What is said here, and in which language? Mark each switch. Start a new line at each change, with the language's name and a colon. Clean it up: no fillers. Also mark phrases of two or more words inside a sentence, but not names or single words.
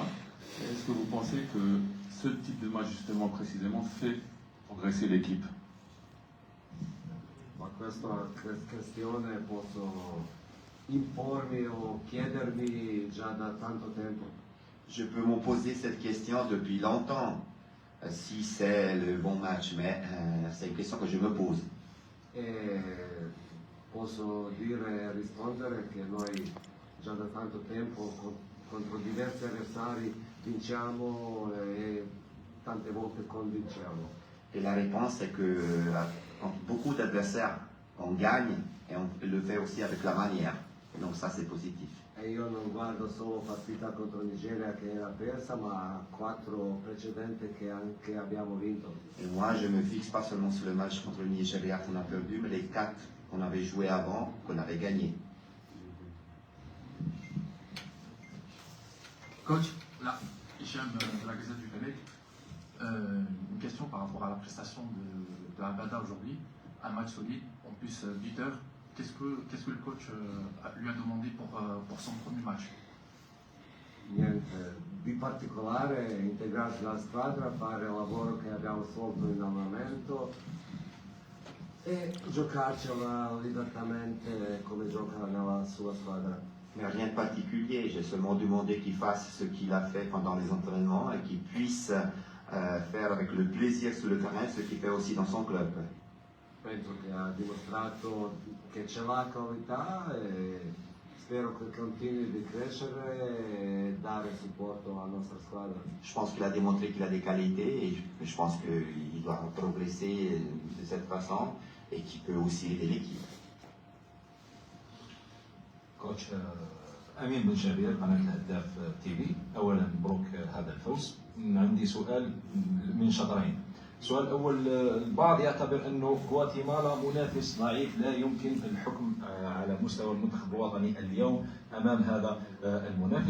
French: Est-ce que vous pensez que ce type de match justement précisément fait progresser l'équipe?
Italian: Ma questa questione posso impormi o chiedermi già da tanto tempo.
French: Je peux me poser cette question depuis longtemps, si c'est le bon match, mais c'est une question que je me pose.
Italian: E posso dire e rispondere che noi già da tanto tempo contro diversi avversari vinciamo e tante volte convinciamo.
French: Et la réponse est que contre beaucoup d'adversaires, on gagne et on le fait aussi avec la manière. Et donc ça, c'est positif.
Italian: E io non guardo solo partita contro Nigeria che era persa, ma 4 precedenti che anche abbiamo vinto.
French: Et moi, je me fixe pas seulement sur le match contre le Nigeria qu'on a perdu, mais les 4 qu'on avait joué avant, qu'on avait gagné. Coach, là, Hicham de la Gazette du Québec. Une question par rapport à la prestation de Abada aujourd'hui. Un match solide, en plus buteur. Qu'est-ce que le coach lui a demandé pour son premier match?
Italian: Niente di particolare, integrarsi alla squadra, fare il lavoro che abbiamo svolto in allenamento e giocarcela liberamente come gioca nella sua squadra.
French: Mais rien de particulier, j'ai seulement demandé qu'il fasse ce qu'il a fait pendant les entraînements et qu'il puisse faire avec le plaisir sur le terrain ce qu'il fait aussi dans son club.
Italian: Penso che ha dimostrato che c'è la qualità e spero che continui di crescere e dare supporto alla nostra squadra.
French: Je pense qu'il a démontré qu'il a des qualités et je pense qu'il doit progresser de cette façon et qu'il peut aussi aider l'équipe.
Arabic: كوتش امين بن شبير قناه الهداف تي في. اولا مبروك هذا الفوز. عندي سؤال من شطرين. السؤال الاول، البعض يعتبر انه غواتيمالا منافس ضعيف لا يمكن الحكم على مستوى المنتخب الوطني اليوم امام هذا المنافس.